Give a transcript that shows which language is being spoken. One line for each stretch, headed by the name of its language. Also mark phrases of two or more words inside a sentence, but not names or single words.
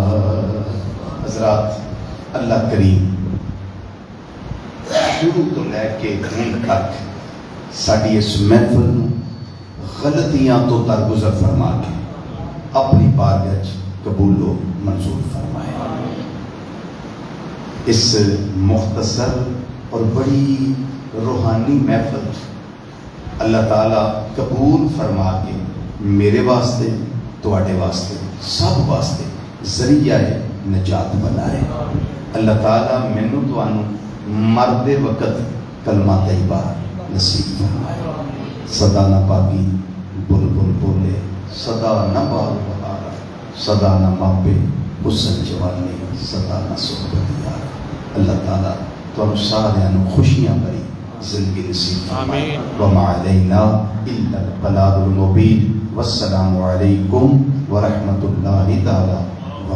Punjabi: حضرات، اللہ کریم شروع تو لے کے دین تک ساڑی اس محفل غلطیاں تو درگزر فرما کے اپنی بارگاہ قبول و منظور فرمائے۔ اس مختصر اور بڑی روحانی محفل اللہ تعالیٰ قبول فرما کے میرے واسطے، تواڈے واسطے، سب واسطے ذریعہ نجات بنائے۔ اللہ تعالیٰ مینوں تانوں مردے وقت کلمہ طیبہ نصیب فرمائے۔ صدا نہ پاکی بلبل بولے، صدا نہ بال بہار، صدا نہ ماپے حسن جوانی، صدا نہ صحبت یار۔ اللہ تعالیٰ تانوں سارے خوشیاں بھری زندگی نصیب فرمائے۔
Arabic: وما علینا الا البلاغ المبین۔ والسلام علیکم ورحمۃ اللہ تعالی